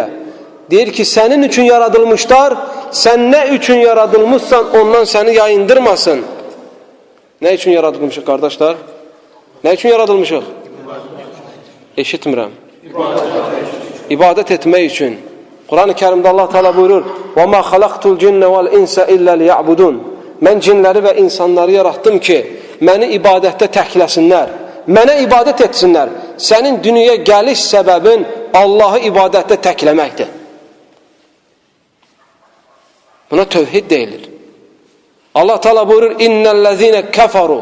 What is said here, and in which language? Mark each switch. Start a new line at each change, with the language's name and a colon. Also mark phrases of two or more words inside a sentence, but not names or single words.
Azerbaijani: Deyir ki, sənin üçün yaradılmışlar, sən nə üçün yaradılmışsan, ondan səni yayındırmasın. Nə üçün yaradılmışıq, qardaşlar? Nə üçün yaradılmışıq? Eşitmirəm. İbadət etmək üçün. Quran-ı Kerimdə Allah Teala buyurur:
Arabic: وَمَا خَلَقْتُ الْجِنَّ وَالْاِنْسَ إِلَّا لِيَعْبُدُونَ.
Azerbaijani: Mən cinləri və insanları yarattım ki, məni ibadətdə təkləsinlər, mənə ibadət etsinlər. Sənin dünyaya gəliş səbəbin Allahı ibadətdə təkləməkdir. Buna tövhid deyilir. Allah Teala buyurur:
Arabic: إن الذين كفروا.